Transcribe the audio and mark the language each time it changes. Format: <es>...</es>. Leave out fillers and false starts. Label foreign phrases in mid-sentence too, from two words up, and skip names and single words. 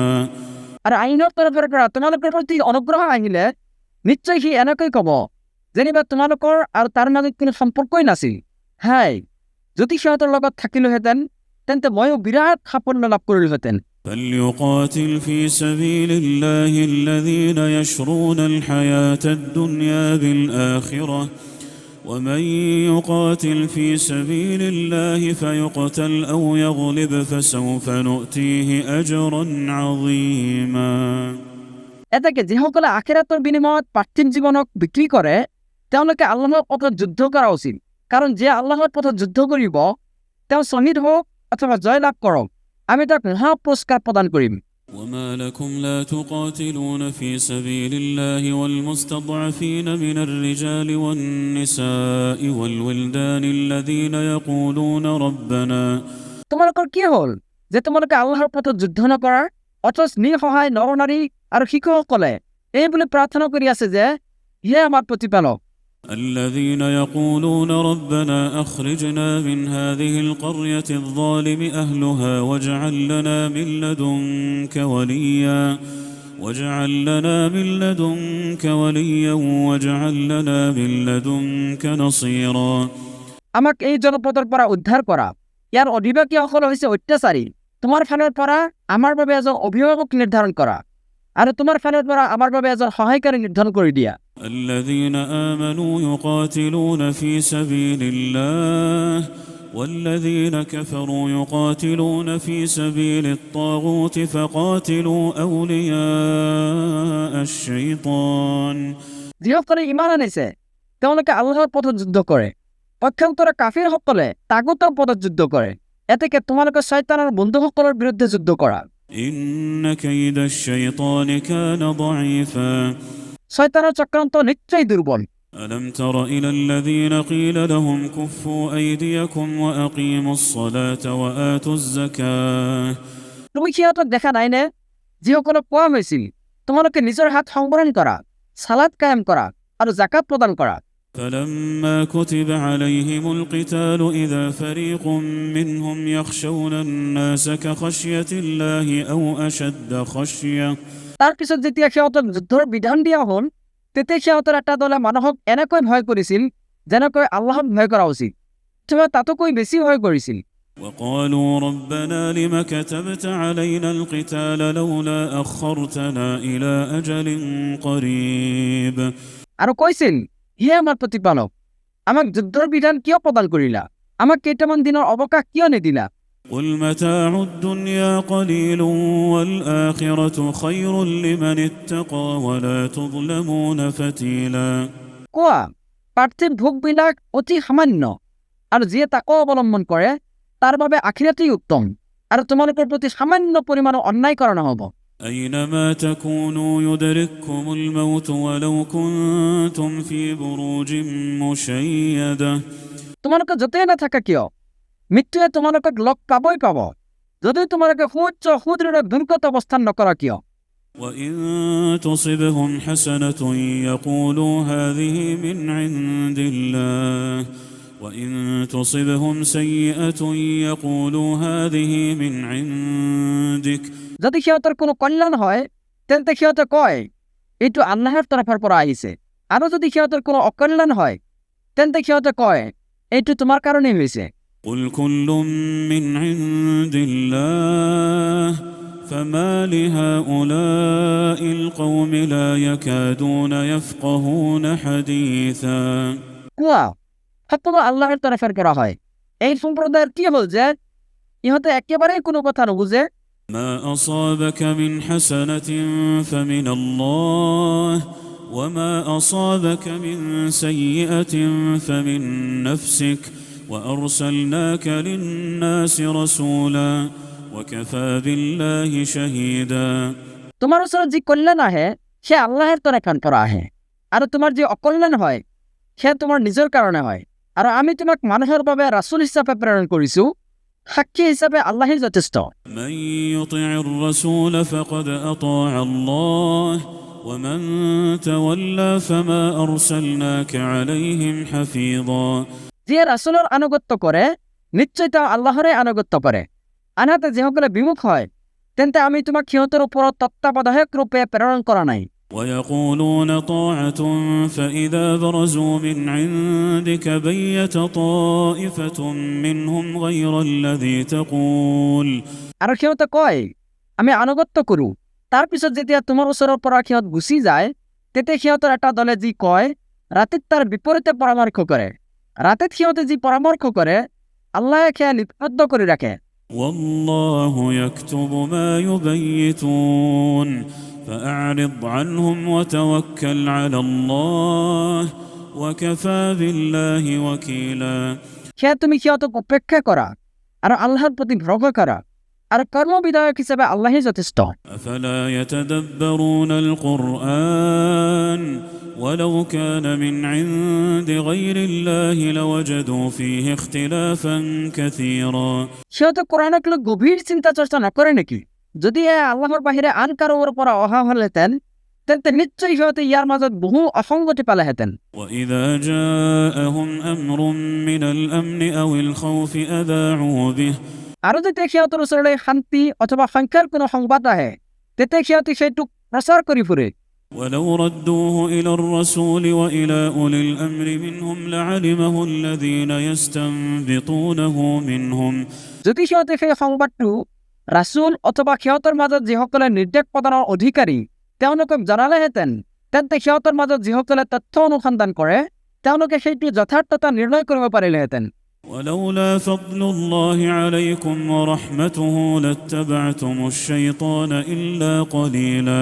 <as>আৰু আইনৰ তৰফৰ পৰা তোমালোকৰ প্ৰতি অনুগ্ৰহ আহিলে নিশ্চয় সি এনেকৈ ক'ব, যেনিবা তোমালোকৰ আৰু তাৰ মাজত কোনো সম্পৰ্কই নাছিল। হাই, যদি সিহঁতৰ লগত থাকিলোহেঁতেন তেন্তে ময়ো বিৰাট সাফল্য লাভ কৰিলোহেঁতেন।</as> <ar>فليقاتل في سبيل الله الذين يشرون الحياة الدنيا بالآخرة ومن يقاتل في سبيل الله فيقتل أو يغلب فسوف نؤتيه أجرا عظيما</ar> <as>এতেকে যিসকলে আখিৰাতৰ বিনিময়ত পাৰ্থিৱ জীৱনক বিক্ৰী কৰে তেওঁলোকে আল্লাহৰ পথত যুদ্ধ কৰা উচিত, কাৰণ যে আল্লাহৰ পথত যুদ্ধ কৰিব তেওঁ শ্বহীদ হওক অথবা জয় লাভ কৰক, আমি তাক মহা পুৰস্কাৰ প্ৰদান কৰিম।</as> <ar>وما لكم لا تقاتلون في سبيل الله والمستضعفين من الرجال والنساء والولدان الذين يقولون ربنا</ar> <as>তোমালোকৰ কি হ'ল যে তোমালোকে আল্লাহৰ পথত যুদ্ধ নকৰাৰ, অথচ নিঃসহায় নৰনাৰী আৰু শিশুসকলে এই বুলি প্ৰাৰ্থনা কৰি আছে যে হে আমাৰ প্ৰতিপালক,</as> <ar>الذين يقولون ربنا أخرجنا من هذه القرية الظالم أهلها واجعل لنا من لدنك وليا واجعل لنا من لدنك نصيرا</ar> <as>আমাক এই জনপদৰ পৰা উদ্ধাৰ কৰা, ইয়াৰ অধিবাসীসকল হৈছে অত্যাচাৰী, তোমাৰ ফালৰ পৰা আমাৰ বাবে এজন অভিভাৱক নিৰ্ধাৰণ কৰা আৰু তোমাৰ ফালৰ পৰা আমাৰ বাবে এজন সহায়কাৰী নিৰ্ধাৰণ কৰি দিয়া।</as> <ar>الذين آمنوا يقاتلون في سبيل الله والذين كفروا يقاتلون في سبيل الطاغوت فقاتلوا أولياء الشيطان</ar> <as>যিসকলে ইমান আনিছে তেওঁলোকে আল্লাহৰ পথত যুদ্ধ কৰে, পক্ষান্তৰে কাফিৰসকলে তাগুতৰ পথত যুদ্ধ কৰে। এতেকে তোমালোকে শয়তানৰ বন্ধুসকলৰ বিৰুদ্ধে যুদ্ধ কৰা।</as> <ar>إن كيد الشيطان كان ضعيفا</ar> <as>শয়তানৰ চক্ৰান্ত নিশ্চয় দুৰ্বল।</as> <ar>ألم تر إلى الذين قيل لهم كفوا أيديكم وأقيموا الصلاة وآتوا الزكاة</ar> <as>তুমি সিহঁতক দেখা নাইনে যিসকলক কোৱা হৈছিল তোমালোকে নিজৰ হাত সংবৰণ কৰা, সালাত কায়েম কৰা আৰু জাকাত প্ৰদান কৰা।</as> <ar>فلما كتب عليهم القتال إذا فريق منهم يخشون الناس كخشية الله أو أشد خشية</ar> <as>তাৰ পিছত যেতিয়া সিহঁতক যুদ্ধৰ বিধান দিয়া হ'ল তেতিয়া সিহঁতৰ এটা দলে মানুহক এনেকৈ ভয় কৰিছিল যেনেকৈ আল্লাহক ভয় কৰা উচিত, অথবা তাতোকৈ বেছি ভয় কৰিছিল।</as> <ar>وقالوا ربنا لم كتبت علينا القتال لولا أخرتنا إلى أجل قريب</ar> <as>আৰু কৈছিল, হে আমাৰ প্ৰতিপালক, আমাক যুদ্ধৰ বিধান কিয় প্ৰদান কৰিলা, আমাক কেইটামান দিনৰ অৱকাশ কিয় নিদিলা।</as> <ar>قل متاع الدنيا قليل والآخرة خير لمن اتقى ولا تظلمون فتيلا</ar> <as>কোৱা, পাৰ্থিৱ ভোগবিলাক অতি সামান্য আৰু যিয়ে তাকো অৱলম্বন কৰে তাৰ বাবে আখিৰাতেই উত্তম, আৰু তোমালোকৰ প্ৰতি সামান্য পৰিমাণৰ অন্যায় কৰা নহ'ব।</as> <ar>أينما تكونوا يدرككم الموت ولو كنتم في بروج مشيدة</ar> <as>তোমালোকে য'তেই নাথাকা কিয় মৃত্যুৱে তোমালোকক লগ পাবই পাব, যদি তোমালোকে সুদৃঢ় দুৰ্গত অৱস্থান নকৰা কিয়।</as> <ar>وإن تصبهم حسنة يقولوا هذه من عند الله وإن تصبهم سيئة يقولوا هذه من عندك</ar> <as>যদি সিহঁতৰ কোনো কল্যাণ হয় তেন্তে সিহঁতে কয় এইটো আল্লাহৰ তৰফৰ পৰা আহিছে, আৰু যদি সিহঁতৰ কোনো অকল্যাণ হয় তেন্তে সিহঁতে কয় এইটো তোমাৰ কাৰণেই হৈছে।</as> <ar>قل كل من عند الله فما لهؤلاء القوم لا يكادون يفقهون حديثا</ar> <as>কোৱা, সকলো আল্লাহৰ তৰফৰ পৰা হয়, এই সম্প্ৰদায়ৰ কি হ'ল যে ইহঁতে একেবাৰেই কোনো কথা নুবুজে।</as> <ar>ما أصابك من حسنة فمن الله وما أصابك من سيئة فمن نفسك وأرسلناك للناس رسولا وكفى بالله شهيدا</ar> <as>তোমাৰ ওচৰত যি কল্যাণ আহে সে আল্লাহৰ তৰফৰ পৰা আহে, আৰু তোমাৰ যি অকল্যাণ হয় সে তোমাৰ নিজৰ কাৰণে হয়। আৰু আমি তোমাক মানুহৰ বাবে ৰাসূল হিচাপে প্ৰেৰণ কৰিছো, সাক্ষী হিচাপে আল্লাহেই যথেষ্ট।</as> <ar>من يطع الرسول فقد أطاع الله ومن تولى فما أرسلناك عليهم حفيظا</ar> <as>যিয়ে ৰাসূলৰ আনুগত্য কৰে নিশ্চয় তেওঁ আল্লাহৰে আনুগত্য কৰে। আনহাতে যিসকলে বিমুখ হয় তেন্তে আমি তোমাক সিহঁতৰ ওপৰত তত্ত্বাৱধায়ক ৰূপে প্ৰেৰণ কৰা নাই।</as> <ar>ويقولون طاعة فإذا برزوا من عندك بيت طائفة منهم غير الذي تقول</ar> <as>আৰু সিহঁতে কয় আমি আনুগত্য কৰোঁ, তাৰপিছত যেতিয়া তোমাৰ ওচৰৰ পৰা সিহঁত গুচি যায় তেতিয়া সিহঁতৰ এটা দলে যি কয় ৰাতিত তাৰ বিপৰীতে পৰামৰ্শ কৰে। ৰাতিত সিহঁতে যি পৰামৰ্শ কৰে আল্লাহে সেয়া লিপিবদ্ধ কৰি ৰাখে।</as> <ar>والله يكتب ما يبيتون فأعرض عنهم وتوكل على الله وكفى بالله وكيلا</ar> <as>সেয়া তুমি সিহঁতক উপেক্ষা কৰা আৰু আল্লাহৰ প্ৰতি ভৰসা কৰা, আৰু কৰ্মবিধায়ক হিচাপে আল্লাহেই যথেষ্ট।</as> <ar>أفلا يتدبرون القرآن ولو كان من عند غير الله لوجدوا فيه اختلافا كثيرا</ar> <as>সিহঁতে কোৰাণক লৈ গভীৰ চিন্তা চৰ্চা নকৰে নেকি? যদি এয়া আল্লাহৰ বাহিৰে আন কাৰোবাৰ পৰা অহা হলহেঁতেন তেন্তে নিশ্চয় সিহঁতে ইয়াৰ মাজত বহু অসংগতি পালেহেঁতেন।</as> <ar>وإذا جاءهم أمر من الأمن أو الخوف أذاعوا به</ar> <as>আৰু যেতিয়া সিহঁতৰ ওচৰলৈ শান্তি অথবা সংখ্যাৰ কোনো সংবাদ আহে তেতিয়া সিহঁতে সেইটোক প্ৰচাৰ কৰি ফুৰে।</as> <ar>ولو ردوه إلى الرسول وإلى أولي الأمر منهم لعلمه الذين يستنبطونه منهم</ar> <as>যদি সিহঁতে সেই সংবাদটো ৰাসূল অথবা সিহঁতৰ মাজত যিসকলে নিৰ্দেশ প্ৰদানৰ অধিকাৰী তেওঁলোকক জনালেহেঁতেন তেন্তে সিহঁতৰ মাজত যিসকলে তথ্য অনুসন্ধান কৰে তেওঁলোকে সেইটো যথাৰ্থতা নিৰ্ণয় কৰিব পাৰিলেহেঁতেন।</as> <ar>ولولا فضل الله عليكم ورحمته لاتبعتم الشيطان إلا قليلا</ar>